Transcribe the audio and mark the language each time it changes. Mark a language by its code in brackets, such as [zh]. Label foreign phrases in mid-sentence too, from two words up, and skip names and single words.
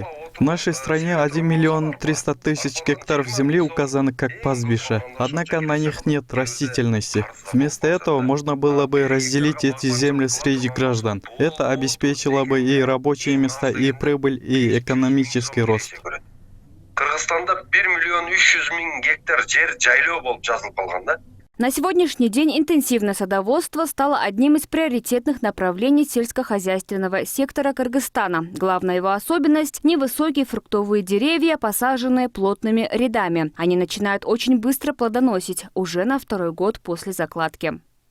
[ru] В нашей стране 1 300 000 гектаров земли указаны как пастбища, однако на них нет растительности. Вместо этого можно было бы разделить эти земли среди граждан. Это обеспечило бы и рабочие места, и прибыль, и экономический рост. [ky] Кыргызстанда 1 300 000 гектар жер жайлоо болуп жазылып калган да. [ru] На сегодняшний день интенсивное садоводство стало одним из приоритетных направлений сельскохозяйственного сектора Кыргызстана. Главная его особенность – невысокие фруктовые деревья, посаженные плотными рядами. Они начинают очень быстро плодоносить, уже на 2-й год после закладки.